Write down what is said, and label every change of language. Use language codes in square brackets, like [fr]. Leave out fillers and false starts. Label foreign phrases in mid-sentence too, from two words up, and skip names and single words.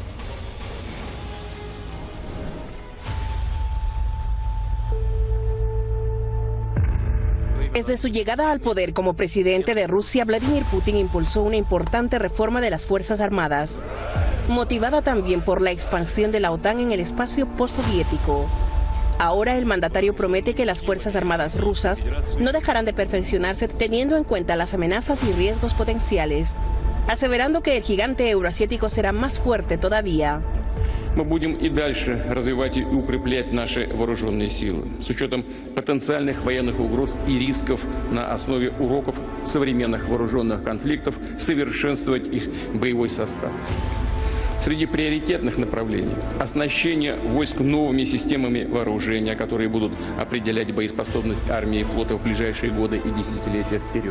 [es] Desde su llegada al poder como presidente de Rusia, Vladimir Putin impulsó una importante reforma de las Fuerzas Armadas, motivada también por la expansión de la OTAN en el espacio postsoviético. Ahora el mandatario promete que las Fuerzas Armadas rusas no dejarán de perfeccionarse teniendo en cuenta las amenazas y riesgos potenciales, aseverando que el gigante euroasiático será más fuerte todavía. [ru] Мы будем и дальше развивать и укреплять наши вооруженные силы с учетом потенциальных военных угроз и рисков на основе уроков современных вооруженных конфликтов, совершенствовать их боевой состав. Среди приоритетных направлений – оснащение войск новыми системами вооружения, которые будут определять боеспособность армии и флота в ближайшие годы и десятилетия вперед.